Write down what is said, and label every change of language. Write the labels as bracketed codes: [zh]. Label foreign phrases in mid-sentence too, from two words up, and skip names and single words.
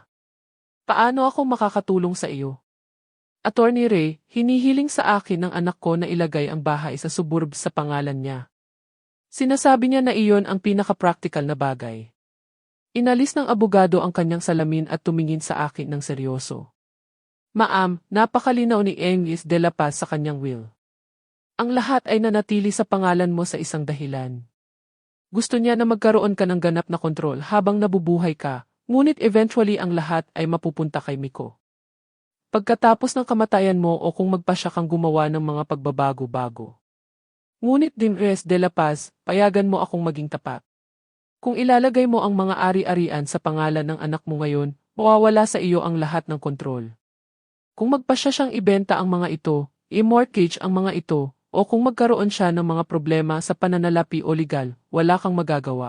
[tl] Paano ako makakatulong sa iyo? Attorney Ray, hinihiling sa akin ng anak ko na ilagay ang bahay sa suburbs sa pangalan niya. Sinasabi niya na iyon ang pinaka-practical na bagay. Inalis ng abogado ang kanyang salamin at tumingin sa akin ng seryoso. Ma'am, napakalinaw ni Engis de la Paz sa kanyang will. Ang lahat ay nanatili sa pangalan mo sa isang dahilan. Gusto niya na magkaroon ka ng ganap na kontrol habang nabubuhay ka, ngunit eventually ang lahat ay mapupunta kay Miko. Pagkatapos ng kamatayan mo o kung magpasya kang gumawa ng mga pagbabago-bago. Ngunit Dingres de la Paz, payagan mo akong maging tapat. Kung ilalagay mo ang mga ari-arian sa pangalan ng anak mo ngayon, mawawala sa iyo ang lahat ng kontrol. Kung magpasya siyang ibenta ang mga ito, i-mortgage ang mga ito, o kung magkaroon siya ng mga problema sa pananalapi o legal, wala kang magagawa.